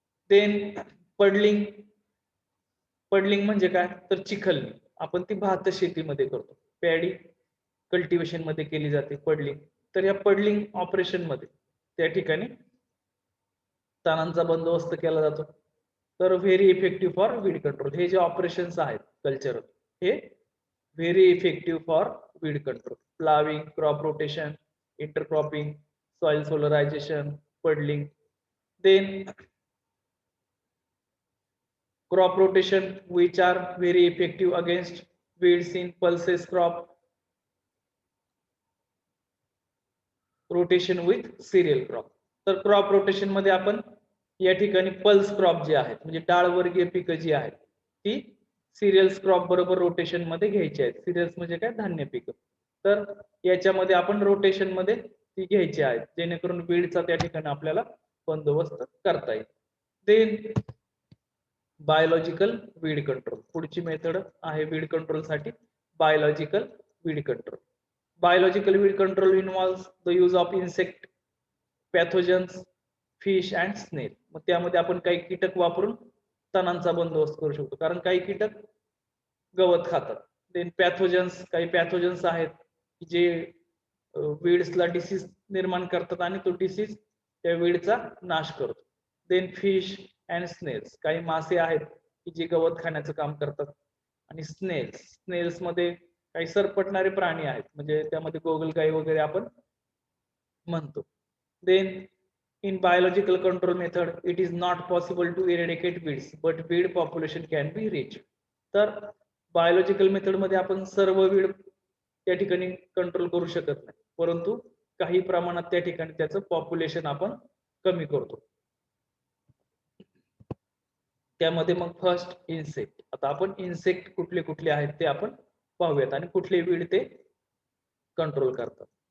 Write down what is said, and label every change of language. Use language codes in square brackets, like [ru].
[mr] Then puddling, puddling म्हणजे काय तर चिखलणी, आपण ती भात शेतीमध्ये करतो, पॅडी कल्टिवेशन मध्ये केली जाते पडलिंग. तर या पडलिंग ऑपरेशन मध्ये त्या ठिकाणी तणांचा बंदोबस्त केला जातो. तर [en] very effective for weed control, [mr] हे जे ऑपरेशन्स आहेत कल्चरल हे very effective for weed control. [en] Ploughing, crop rotation, intercropping, soil solarisation, puddling. Then crop rotation which are very effective against weeds in pulses crop rotation with cereal crop. [mr] तर crop rotation मध्ये आपण या ठिकाणी pulse crop जे आहेत म्हणजे डाळ वर्गीय पिकं जी आहेत ती सिरियल्स क्रॉप बरोबर रोटेशन मध्ये घ्यायची आहेत. सिरियल्स म्हणजे काय धान्य पिकं, तर याच्यामध्ये आपण रोटेशन मध्ये ती घ्यायची आहेत जेणेकरून वीडचा त्या ठिकाणी आपल्याला बंदोबस्त करता येईल. देन बायोलॉजिकल वीड कंट्रोल, पुढची मेथड आहे वीड कंट्रोल साठी biological weed control. [en] Biological weed control involves the use of insect, pathogens, fish and snail. [mr] मग त्यामध्ये आपण काही कीटक वापरून तणांचा बंदोबस्त करू शकतो, कारण काही कीटक गवत खातात. देन पॅथोजन्स, काही पॅथोजन्स आहेत जे वीड्सला डिसीज निर्माण करतात आणि तो डिसीज त्या वीडचा नाश करतो. देन [en] fish and snails, [mr] काही मासे आहेत की जे गवत खाण्याचं काम करतात. आणि स्नेल्स मध्ये काही सरपटणारे प्राणी आहेत, म्हणजे त्यामध्ये गोगलगाई वगैरे आपण म्हणतो. [en] Then in biological control method it is not possible to eradicate weeds but weed population can be reached. [mr] तर बायोलॉजिकल मेथड मध्ये आपण सर्व वीड त्या ठिकाणी कंट्रोल करू शकत नाही, परंतु काही प्रमाणात त्या ठिकाणी त्याचं पॉप्युलेशन आपण कमी करतो. त्यामध्ये मग फर्स्ट इन्सेक्ट. आता आपण इन्सेक्ट कुठले कुठले आहेत ते आपण पाहूयात आणि कुठले वीड ते कंट्रोल करतात.